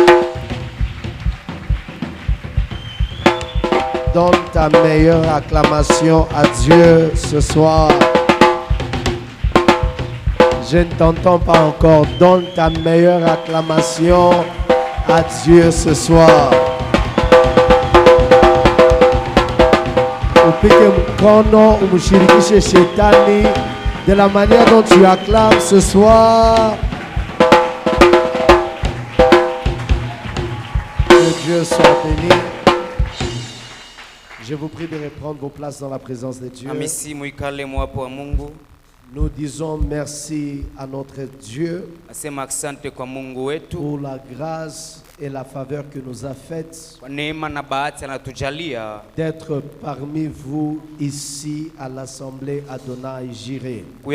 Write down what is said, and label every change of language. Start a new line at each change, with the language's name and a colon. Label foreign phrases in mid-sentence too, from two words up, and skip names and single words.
French: Donne ta meilleure acclamation à Dieu ce soir. Je ne t'entends pas encore. Donne ta meilleure acclamation à Dieu ce soir.
Swahili: Upige mkono umshirikishe shetani
French: de la manière dont tu acclames ce soir. Que Dieu soit béni. Je vous prie de reprendre vos places dans la présence de Dieu. Nous disons merci à notre Dieu pour la grâce et la faveur que nous a faite d'être parmi vous ici à l'Assemblée Adonai Jireh.